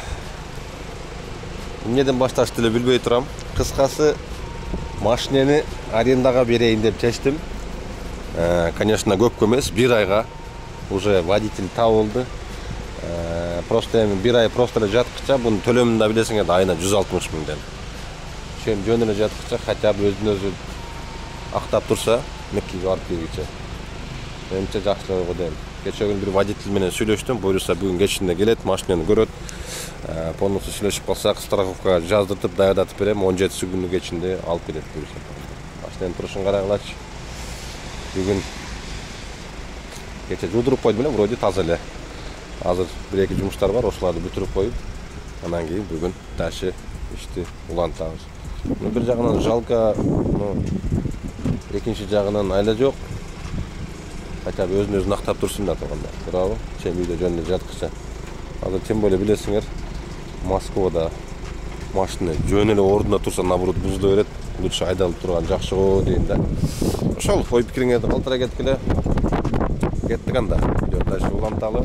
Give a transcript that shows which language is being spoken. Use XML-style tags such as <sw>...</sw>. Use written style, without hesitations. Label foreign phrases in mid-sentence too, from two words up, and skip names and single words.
<ky>Эмнеден башташты эле билбей турам. Кыскасы машинени арендага берейин деп чечтим. Конечно, көп эмес, 1 айга уже водитель табылды. Просто эми 1 ай просто эле жаткыча, бунун төлөмүн да билесиңер, айына 160 миңден. Ошем жөн эле жаткыча,</ky> <ru>хотя бы</ru> <ky>өзүн өзү актап турса, Меккеге барып келгиче. Менимче жакшылап го дейм. Кече күнү бир водитель менен сүйлөштүм, буюрса бүгүн кечинде келет, машинени көрөт. Полностью сүйлөшүп калсак, страховкага жаздыртып, даярдатып берем, 17 күнүн кечинде алып келет буюрса. Машиненин турушун карагылачы. Бүгүн кече жуудуруп койдум эле, вроде таза эле. Азыр 1-2 жумуштар бар, ошоларды бүтүрүп коюп, анан кийин бүгүн дальше ишти улантабыз. Бир жагынан жалко, экинчи жагынан айла жок.</ky> <ru>Хотя бы</ru> <ky>өзүн актап турсун да тугандар. Туурабы? Чем үйдө жөн эле жаткыча. Азыр</ky> <ru>тем более</ru> <ky>билесиңер, Москвада машина жөн эле ордунда турса, наоборот бузула берет. Лучше айдалып турган жакшы го дейм да. Ошол ой пикириңерди калтыра кеткиле. Кеттик анда. Дальше уланталы.</ky>